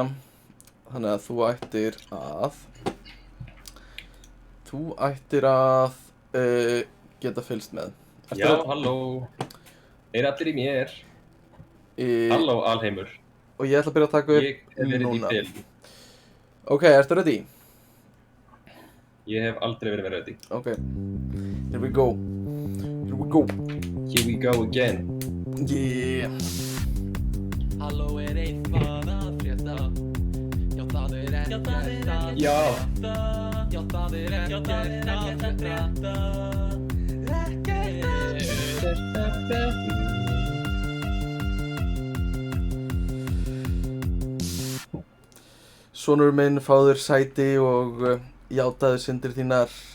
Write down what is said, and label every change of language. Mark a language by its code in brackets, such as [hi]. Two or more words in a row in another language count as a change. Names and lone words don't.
[is] Þannig að þú ættir að geta fylgst með. Já, halló. Allir í mér. Halló, alheimur. Og ég ætla að byrja að taka upp núna. Ég hef verið í fel. Ok, ertu ready? Ég hef aldrei verið ready. [en] Ok. Here we go. Ég we go again. Yeah. [is] Halló eitthvað að frétta? Já, það ekkert að Já. frétta. Já, það ekkert að frétta. Sonur minn, fáður sæti og játaðu syndir þínar.